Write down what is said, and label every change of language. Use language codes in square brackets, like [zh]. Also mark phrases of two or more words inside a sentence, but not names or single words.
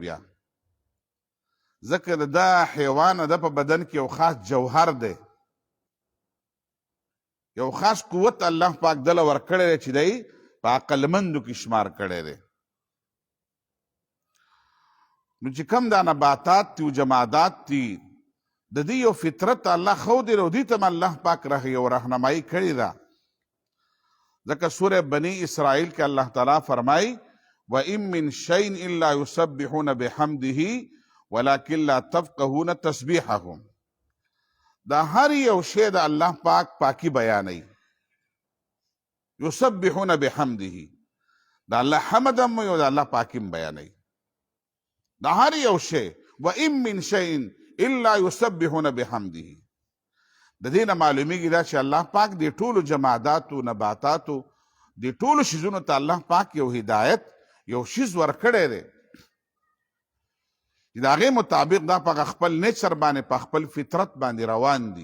[ps] بیا ځکه دا حیوان د په بدن کې یو خاص جوهر دی، یو خاص قوت الله پاک دله ورکړی دی چې دی په عقلمندو کې شمار کړی دی. نو چې کم دا نباتات دي او جمادات دي، د دې یو فطرت الله ښودی دی او دې ته هم الله پاک یو رهنمایي کړې ده. ځکه سوره بني اسرائیل کې الله تعالی فرمایي [ar] وَإِن مِّن شَيْءٍ إِلَّا يُسَبِّحُونَ بِحَمْدِهِ وَلَكِنْ لَا تَفْقَهُونَ تَسْبِيحَهُمْ. [ps] دا هر یو شی د الله پاک پاکی بیانوي. [ar] یسبحون بحمده، [ps] دا الله حمد هم وایي او د الله پاکی هم بیانوي. دا هر یو شی [ar] وَإِن مِّن شَيْءٍ إِلَّا يُسَبِّحُونَ بِحَمْدِهِ. [ps] د دې نه معلومیږي دا چې الله پاک دې ټولو جماداتو، نباتاتو، دې ټولو شیزونو ته الله پاک یو هدایت، یو شیز ورکړی دی چې د هغې مطابق دا په خپل نیچر باندې، په خپل فطرت باندې روان دي.